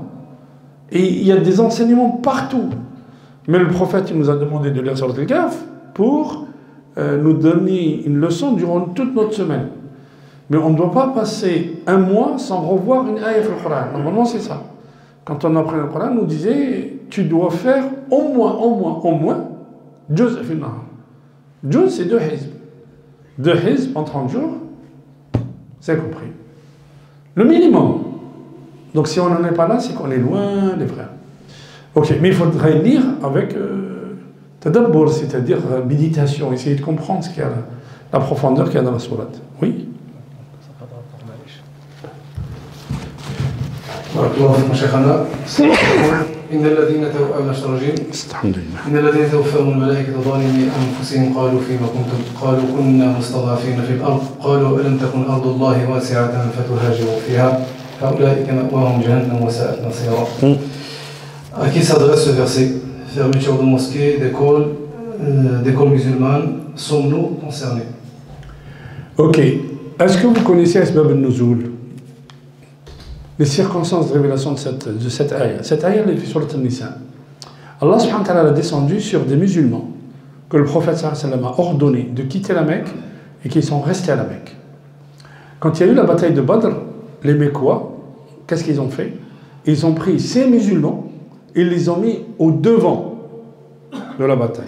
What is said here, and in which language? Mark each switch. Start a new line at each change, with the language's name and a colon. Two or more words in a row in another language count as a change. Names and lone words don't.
French: Et il y a des enseignements partout. Mais le prophète il nous a demandé de lire Surat Al-Kahf pour nous donner une leçon durant toute notre semaine. Mais on ne doit pas passer un mois sans revoir une ayah dans le Coran. Normalement, c'est ça. Quand on apprend le Coran, on nous disait tu dois faire au moins,
Arabic: جزء في النهار.
French: Juz, c'est 2 hizb. 2 hizb en 30 jours, c'est compris. Le minimum. Donc si on n'en est pas là, c'est qu'on est loin des frères. Ok, mais il faudrait lire avec tadabbur, c'est-à-dire méditation, essayer de comprendre ce qu'il y a, la profondeur qu'il y a dans la sourate. Oui.
Arabic: إن الذين توفاهم الملائكة ظالمي أنفسهم قالوا فيما كنتم قالوا كنا مستضعفين في الأرض قالوا ألم تكن أرض الله واسعة فتهاجروا فيها فأولئك مأواهم جهنم وساءت مصيرا.
French: À qui s'adresse ce verset? Fermeture de mosquées, d'écoles musulmanes, sommes-nous concernés? Ok. Est-ce que vous connaissez
Arabic: أسباب النزول?
French: Les circonstances de révélation de cette ayah. Cette ayah, elle est sur le Nisa. Allah
Arabic: سبحانه وتعالى
French: l'a descendu sur des musulmans que le prophète
Arabic: صلى الله عليه وسلم
French: a ordonné de quitter la Mecque et qui sont restés à la Mecque. Quand il y a eu la bataille de Badr, les Mecquois, qu'est-ce qu'ils ont fait? Ils ont pris ces musulmans et les ont mis au devant de la bataille.